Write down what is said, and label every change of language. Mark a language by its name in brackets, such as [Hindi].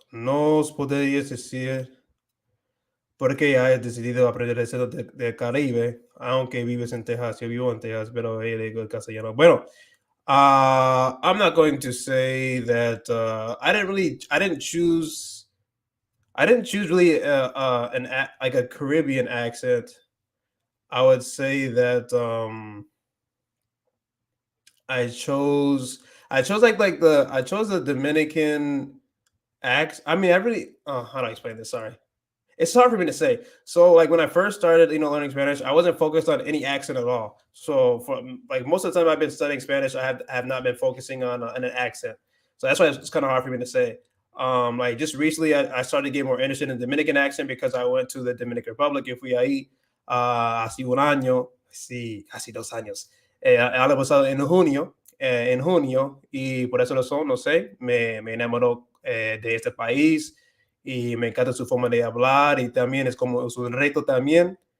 [Spanish] ¿Nos podrías decir por qué hayas decidido aprender el acento del Caribe, aunque vives en Texas? Yo vivo en Texas, pero le digo el castellano. [English] Bueno, I'm not going to say that I didn't choose really like a Caribbean accent. I would say that I chose the Dominican accent. I mean, I really how do I explain this? Sorry. It's hard for me to say. So like when I first started, learning Spanish, I wasn't focused on any accent at all. So for like most of the time I've been studying Spanish, I have not been focusing on an accent. So that's why it's kind of hard for me to say. Like just recently, I started to get more interested in the Dominican accent because I went to the Dominican Republic. [Spanish] Y fui ahí hace un año, sí, casi 2 años. El año pasado en junio, y por eso razón, no sé, me enamoró de este país y me encanta su forma de hablar y también es como su reto también.